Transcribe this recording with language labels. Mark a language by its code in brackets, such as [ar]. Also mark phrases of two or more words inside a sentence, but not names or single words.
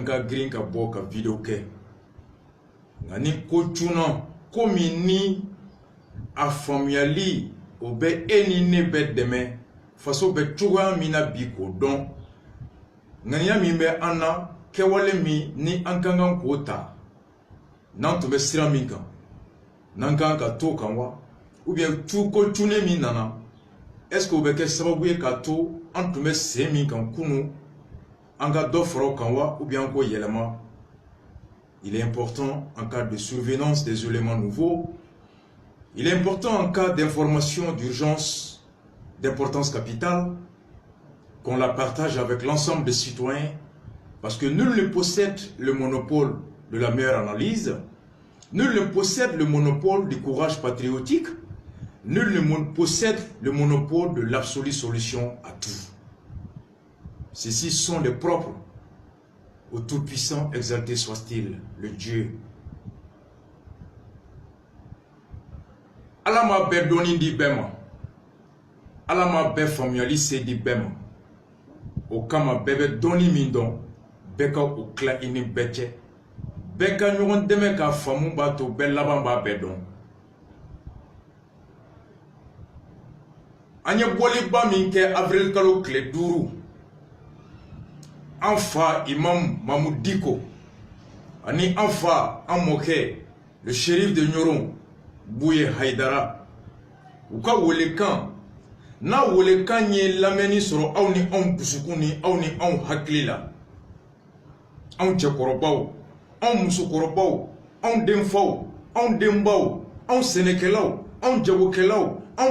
[bm] ka girin ka bɔ ka video kɛ nka ni ko cunna ko min ni a faamuyali o bɛ e ni ne bɛ dɛmɛ faso bɛ cogoya min na bi k'o dɔn ŋaniya min bɛ an na kɛwale min ni an kan kan k'o ta n'an tun bɛ sira min kan n'an kan ka to kan wa [fr] ou bien [bm] ko cunnen min nana [fr] est-ce que [bm] o bɛ kɛ sababu ye ka to an tun bɛ sen min kan kunu an ka dɔ fara o kan wa [fr] ou bien [bm] an k'o yɛlɛma. [fr] Il est important en cas de survenance des éléments nouveaux. Il est important en cas d'information d'urgence d'importance capitale qu'on la partage avec l'ensemble des citoyens parce que nul ne possède le monopole de la meilleure analyse, nul ne possède le monopole du courage patriotique, nul ne possède le monopole de l'absolue solution à tout. Ceux-ci sont les propres au Tout-Puissant, exalté soit-il, le Dieu. [bm] Ala ma bɛ dɔnni di bɛɛ ma, ala ma bɛɛ faamuyali di bɛɛ ma, o kama bɛɛ bɛ dɔnni min dɔn, bɛɛ ka o tila i ni bɛɛ cɛ, bɛɛ ka ɲɔgɔn dɛmɛ ka faamu b'a to bɛɛ laban b'a bɛɛ dɔn. An ye bɔliba min kɛ avril kalo tile 5 an fa imam Mamoud Diko ani an fa an mɔkɛ [fr] le shérif de [bm] Ɲoron Bouye Haidara u ka welekan n'a welekan ye lamɛnni sɔrɔ aw ni anw dusukun ni aw ni anw hakili la anw cɛkɔrɔbaw anw musokɔrɔbaw anw denfaw anw denbaw anw sɛnɛkɛlaw anw jagokɛlaw anw